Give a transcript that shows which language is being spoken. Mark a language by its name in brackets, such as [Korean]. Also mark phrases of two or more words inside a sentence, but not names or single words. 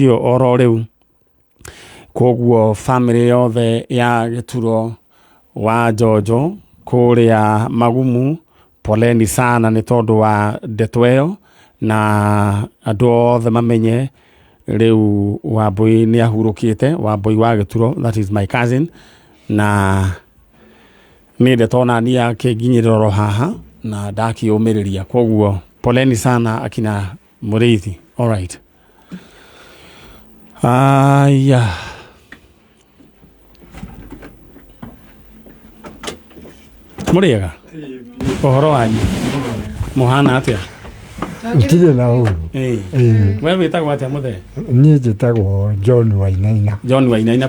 [Kikuyu] yo oro riu koguo family yothe ya Gituro wa Jojo kuria Magumu [Swahili] poleni sana [Kikuyu] ni tondu wa ndeto na andu othe mamenye riu Wambui ni ahurukite Wambui wa Gituro [English] that is my cousin [Kikuyu] na ni ndeto na ni yake nginyiriro haha na ndakiumiriria koguo [Swahili] poleni sana [Kikuyu] akina Mureithi. [English] All right yeah [Kikuyu] muriega ohoro wanyu muhana atia Tire na uru. Wewe witagwo atia muthe? Ni njitagwo John Wainaina